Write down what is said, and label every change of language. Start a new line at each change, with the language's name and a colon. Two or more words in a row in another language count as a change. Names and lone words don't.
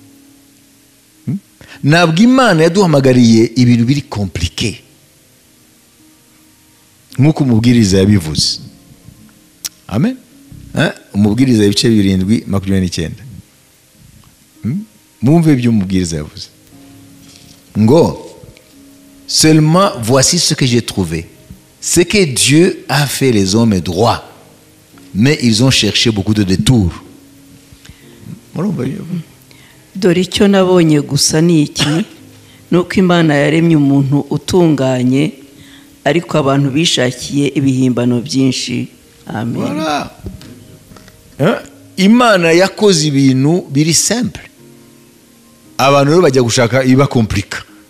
Kinyarwanda: Ntabwo Imana yaduhamagariye ibintu biri komplike nkuko umubwiriza yabivuze. Amen. Umubwiriza ibice 7:29. Mwumve ibyo umubwiriza yavuze ngo
French: seulement voici ce que j'ai trouvé, c'est que Dieu a fait les hommes droits, mais ils ont cherché beaucoup de détours.
Kinyarwanda: Dore icyo nabonye gusa ni iki, nuko Imana yaremye umuntu utunganye, ariko abantu bishakiye ibihimbano byinshi. Amen. Voilà. Imana yakoze ibintu biri simple, abantu rero bajya gushaka iba komplika.